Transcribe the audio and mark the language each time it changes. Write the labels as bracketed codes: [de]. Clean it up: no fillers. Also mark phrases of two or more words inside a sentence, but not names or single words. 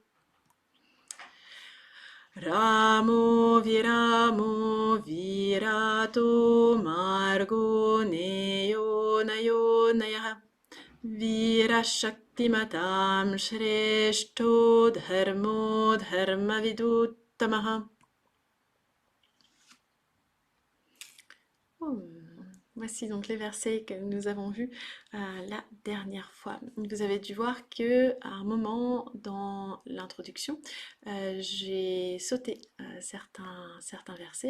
[sa] रामो विरामो वीरातो मार्गो नेयो नयो नयः वीरः शक्तिमतां श्रेष्ठो धर्मो धर्मविदुत्तमः [fr] Voici donc les versets que nous avons vus la dernière fois. Vous avez dû voir que à un moment dans l'introduction, j'ai sauté certains versets.